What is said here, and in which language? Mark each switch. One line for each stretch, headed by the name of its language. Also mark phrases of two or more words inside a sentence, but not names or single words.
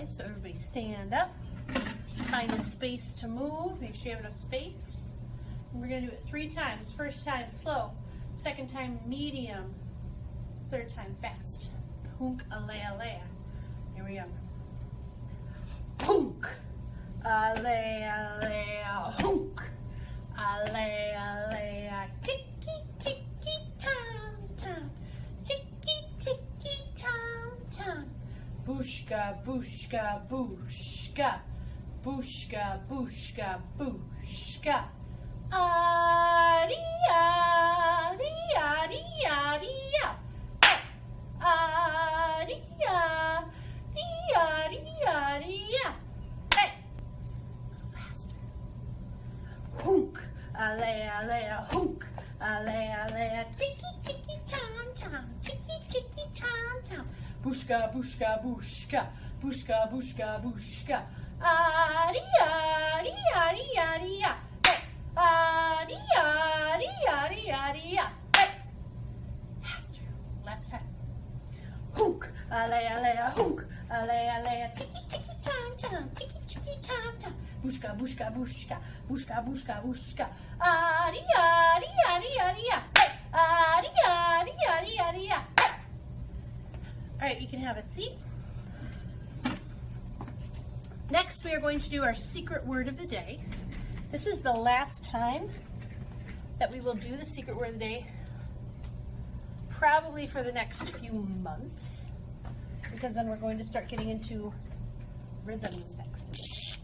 English: So everybody stand up, find a space to move, make sure you have enough space. And we're going to do it 3 times. First time slow, second time medium, third time fast. Hunk alea alea. Here we go. Hunk alea alea. Hunk alea alea. Ticky ticky tom tom. Ticky ticky tom tom. Bushka bushka bushka. Bushka bushka bushka. Aria aria aria aria. Aria, dia, dia, dia. Hey, faster. Hunk, alea, alea, hunk, alea, alea. Tiki, tiki, tom, tom. Tiki, tiki, tom, tom. Bushka, bushka, bushka. Bushka, bushka, bushka. Aria, aria, aria, aria. Hey, aria, aria, aria, aria. Hey, faster. Last time. Hunk, alea, alea, hunk, alea, alea, tiki, tiki, tom, tom, tiki, tiki, tom, tom. Bushka, bushka, bushka, bushka, bushka, bushka. Aria, aria, aria, aria. Hey, aria, aria, aria, aria. Hey. All right, you can have a seat. Next, we are going to do our secret word of the day. This is the last time that we will do the secret word of the day, probably for the next few months, because then we're going to start getting into rhythms next.